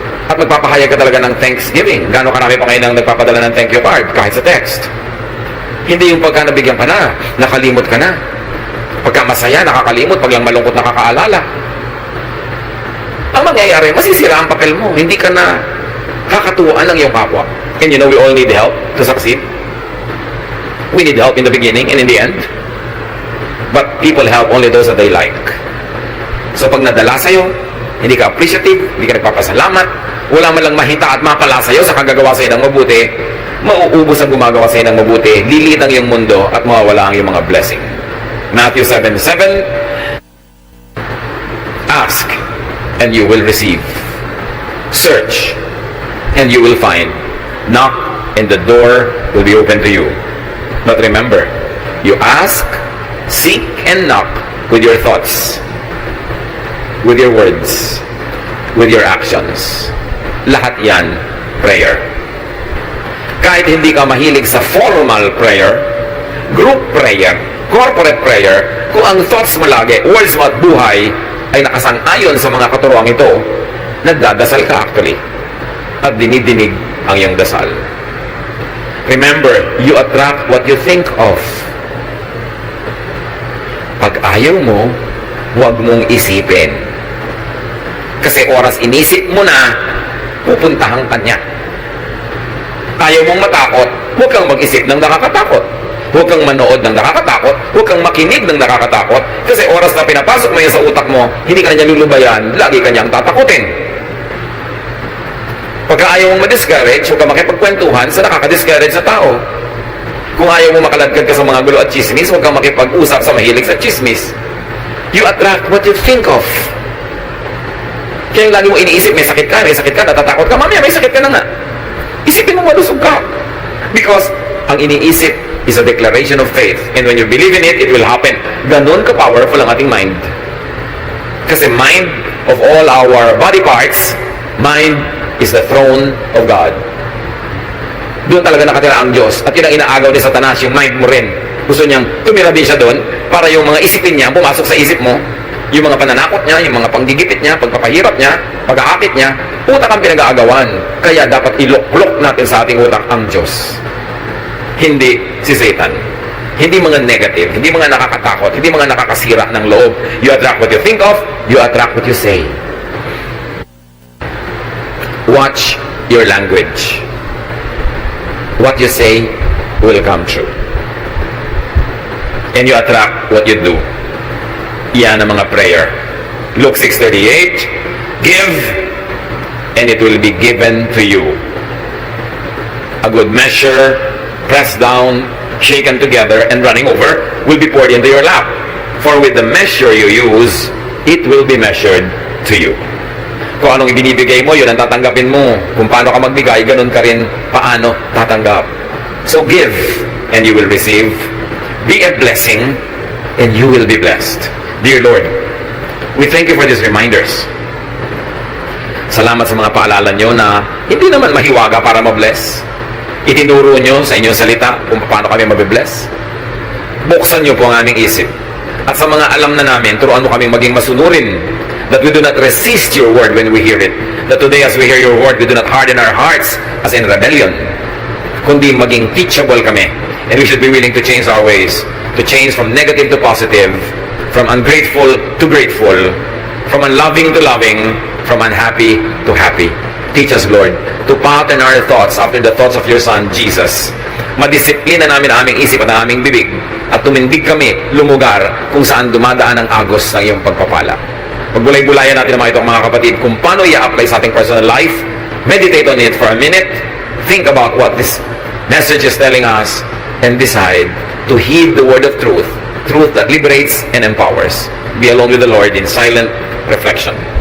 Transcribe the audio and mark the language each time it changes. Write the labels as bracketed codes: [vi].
[tl] At magpapahayag ka talaga ng thanksgiving. Gano'n karami pa ngayon ang nagpapadala ng thank you card, kahit sa text. Hindi yung pagka nabigyan ka na, nakalimot ka na. Pagka masaya, nakakalimot, pag lang malungkot, nakakaalala. Ang mangyayari, masisira ang papel mo. Hindi ka na kakatuwaan ng iyong kapwa. [en] And you know, we all need help to succeed. We need help in the beginning and in the end. But people help only those that they like. [tl] So pag nadala sa'yo, hindi ka appreciative, hindi ka nagpapasalamat, wala man lang mahita at mapala sa'yo sa kagagawa sa'yo ng mabuti, mauubos ang gumagawa sa'yo ng mabuti, lilit ang iyong mundo at mawawala ang iyong mga blessing. [en] Matthew 7:7, ask and you will receive. Search and you will find. Knock and the door will be open to you. But remember, you ask, seek, and knock with your thoughts, with your words, with your actions. [tl] Lahat yan, prayer. Kahit hindi ka mahilig sa formal prayer, group prayer, corporate prayer, kung ang thoughts mo lagi, words mo at buhay, ay nakasang-ayon sa mga katuruang ito, nagdadasal ka actually. At dinidinig ang iyong dasal. [en] Remember, you attract what you think of. [tl] Pag ayaw mo, huwag mong isipin. Kasi oras inisip mo na, pupuntahan ka niya. Ayaw mong matakot, huwag kang mag-isip ng nakakatakot. Huwag kang manood ng nakakatakot, huwag kang makinig ng nakakatakot, kasi oras na pinapasok mo yan sa utak mo, hindi ka na niya lulubayan, lagi ka niyang tatakutin. Pagka ayaw mong ma-discourage, huwag kang makipagkwentuhan sa nakaka-discourage sa tao. Kung ayaw mo makaladkad ka sa mga gulo at chismis, huwag kang makipag-usap sa mahilig sa chismis. [en] You attract what you think of. [tl] Kaya yung lagi mo iniisip, may sakit ka, natatakot ka, mamaya may sakit ka na nga. Isipin mo malusog ka. [en] Because [tl] ang iniisip [en] is a declaration of faith. And when you believe in it, it will happen. [tl] Ganon ka-powerful ang ating mind. [en] Kasi mind of all our body parts, mind is the throne of God. [tl] Doon talaga nakatira ang Diyos. At yun ang inaagaw ni Satanas, yung mind mo rin. Gusto niyang tumira din siya doon para yung mga isipin niya, pumasok sa isip mo, yung mga pananakot niya, yung mga panggigipit niya, pagpapahirap niya, pag-aakit niya, utak ang pinag-aagawan. Kaya dapat ilok-lok natin sa ating utak ang Diyos. Hindi si Satan. Hindi mga negative, hindi mga nakakatakot, hindi mga nakakasira ng loob. [en] You attract what you think of, you attract what you say. Watch your language. What you say will come true. And you attract what you do. [tl] Yan ang mga prayer. [en] Luke 6:38, give and it will be given to you. A good measure, pressed down, shaken together, and running over will be poured into your lap. For with the measure you use, it will be measured to you. [tl] Kung anong ibinibigay mo, yun ang tatanggapin mo. Kung paano ka magbigay, ganun ka rin paano tatanggap. [en] So give, and you will receive. Be a blessing, and you will be blessed. Dear Lord, we thank you for these reminders. [tl] Salamat sa mga paalala nyo na hindi naman mahiwaga para mabless. Itinuro nyo sa inyong salita kung paano kami mabibless. Buksan nyo po ang aming isip. At sa mga alam na namin, turuan mo kami maging masunurin, [en] that we do not resist your word when we hear it. That today as we hear your word, we do not harden our hearts, as in rebellion, [tl] kundi maging teachable kami. [en] And we should be willing to change our ways, to change from negative to positive, from ungrateful to grateful, from unloving to loving, from unhappy to happy. Teach us, Lord, to pattern our thoughts after the thoughts of your Son, Jesus. [tl] Madisiplina namin ang aming isip at ang aming bibig, at tumindig kami lumugar kung saan dumadaan ang agos ng iyong pagpapala. Pagbulay-bulayan natin ang mga kapatid kung paano i-apply sa ating personal life. [en] Meditate on it for a minute. Think about what this message is telling us and decide to heed the word of truth, truth that liberates and empowers. Be alone with the Lord in silent reflection.